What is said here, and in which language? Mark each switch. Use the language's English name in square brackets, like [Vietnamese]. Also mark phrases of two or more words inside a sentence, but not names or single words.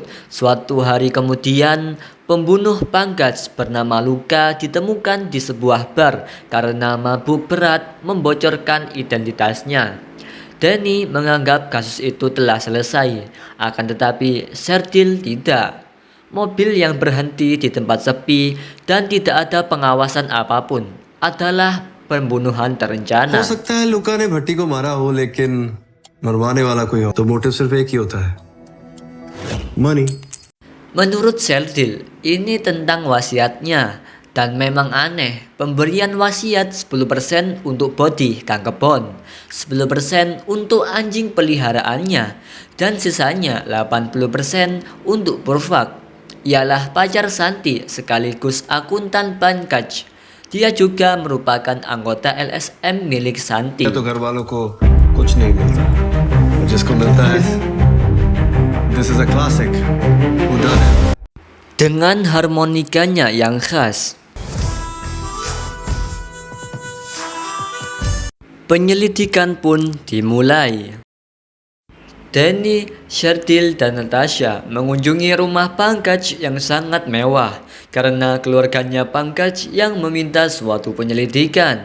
[Indonesian] Suatu hari kemudian, pembunuh Pankaj bernama Luka ditemukan di sebuah bar karena mabuk berat membocorkan identitasnya. Danny menganggap kasus itu telah selesai, akan tetapi Sherdil tidak. Mobil yang berhenti di tempat sepi dan tidak ada pengawasan apapun adalah pembunuhan terencana. [Hindi] हो सकता है लुका ने भट्टी को मारा हो, लेकिन मरवाने वाला कोई हो तो मोटिव सिर्फ एक ही होता है, [English] money. [Indonesian] Menurut Sherdil, ini tentang wasiatnya, dan memang aneh. Pemberian wasiat 10% untuk body Kang Kebon, 10% untuk anjing peliharaannya, dan sisanya 80% untuk Purvak. Ialah pacar Santi sekaligus akuntan Pankaj. Dia juga merupakan anggota LSM milik Santi. [Hindi] तो घर वालों को कुछ नहीं मिलता, जिसको मिलता है, [English] this is a classic. [Indonesian] Udah. Dengan harmonikanya yang khas. Penyelidikan pun dimulai. Danny, Sherdil, dan Natasha mengunjungi rumah Pankaj yang sangat mewah karena keluarganya Pankaj yang meminta suatu penyelidikan.